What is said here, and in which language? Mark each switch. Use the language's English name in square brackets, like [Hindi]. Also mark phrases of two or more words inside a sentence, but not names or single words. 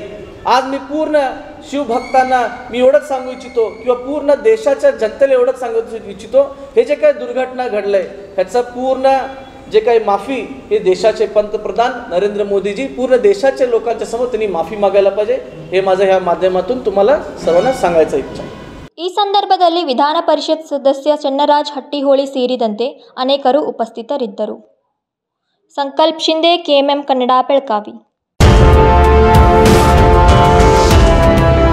[Marathi] आज मी पूर्ण शिवभक्तांना मी एवढंच सांगू इच्छितो किंवा पूर्ण देशाच्या जनतेला एवढंच सांगू इच्छितो, हे जे काही दुर्घटना घडलंय ह्याचं पूर्ण जे काही माफी हे देशाचे पंतप्रधान नरेंद्र मोदीजी पूर्ण देशाच्या लोकांच्या समोर त्यांनी माफी मागायला पाहिजे. हे माझं ह्या माध्यमातून तुम्हाला सर्वांना सांगायचं इच्छा. [Kannada] ಈ ಸಂದರ್ಭದಲ್ಲಿ ವಿಧಾನ ಪರಿಷತ್ ಸದಸ್ಯ ಚನ್ನರಾಜ್ ಹಟ್ಟಿಹೊಳಿ ಸೇರಿದಂತೆ ಅನೇಕರು ಉಪಸ್ಥಿತರಿದ್ದರು. ಸಂಕಲ್ಪ ಶಿಂದೆ, KMM ಕನ್ನಡ, ಬೆಳಗಾವಿ.